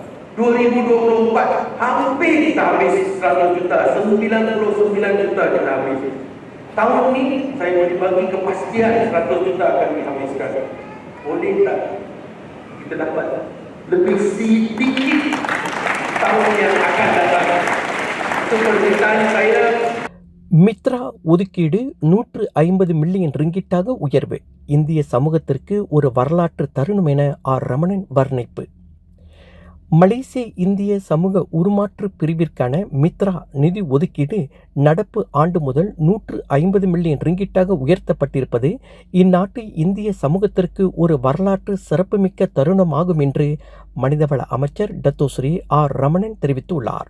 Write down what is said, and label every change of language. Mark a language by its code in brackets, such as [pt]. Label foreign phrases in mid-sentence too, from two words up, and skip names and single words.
[ms] 2024 hampir kita habis 100 juta, 99 juta kita habis. Tahun ni saya boleh bagi kepastian 100 juta akan dihabiskan. Boleh tak kita dapat lebih sedikit tahun yang akan datang? Itu permintaan saya. [ta] மித்ரா ஒதுக்கீடு 150 மில்லியன் ரிங்கிட்டாக உயர்வு இந்திய சமூகத்திற்கு ஒரு வரலாற்று தருணம் என ஆர் ரமணன் வர்ணிப்பு. மலேசிய இந்திய சமூக உருமாற்று பிரிவிற்கான மித்ரா நிதி ஒதுக்கீடு நடப்பு ஆண்டு முதல் 150 மில்லியன் ரிங்கிட்டாக உயர்த்தப்பட்டிருப்பது இந்நாட்டு இந்திய சமூகத்திற்கு ஒரு வரலாற்று சிறப்புமிக்க தருணமாகும் என்று மனிதவள அமைச்சர் டத்தோஸ்ரீ ஆர் ரமணன் தெரிவித்துள்ளார்.